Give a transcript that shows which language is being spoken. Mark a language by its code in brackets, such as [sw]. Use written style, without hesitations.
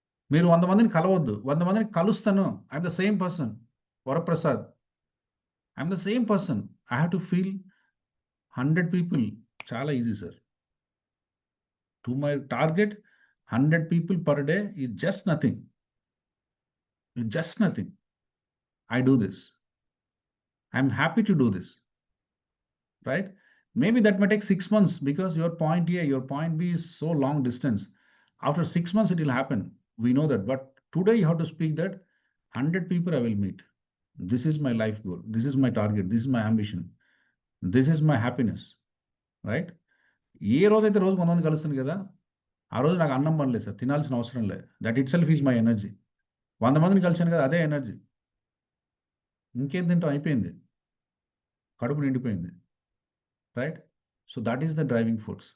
[te] మీరు 100 మందిని కలవద్దు, 100 మందిని కలుస్తాను. [en] I'm the same person, Varaprasad. I'm the same person. I have to feel 100 people. [te] చాలా easy sir. [en] To my target 100 people per day is just nothing. Just nothing. I do this. I'm happy to do this, right? Maybe that may take 6 months because your point A, your point B is so long distance. After 6 months, it will happen. We know that. But today you have to speak that 100 people I will meet. This is my life goal. This is my target. This is my ambition. This is my happiness, right? [te] ఏ రోజైతే రోజు 100 మంది కలుస్తాను కదా, ఆ రోజు నాకు అన్నం పడలేదు సార్, తినాల్సిన అవసరం లేదు. [en] That itself is my energy. [te] 100 మందిని కలిసాను కదా, అదే ఎనర్జీ. ఇంకేం తింటాం, అయిపోయింది, కడుపు నిండిపోయింది, right? [en] So that is the driving force.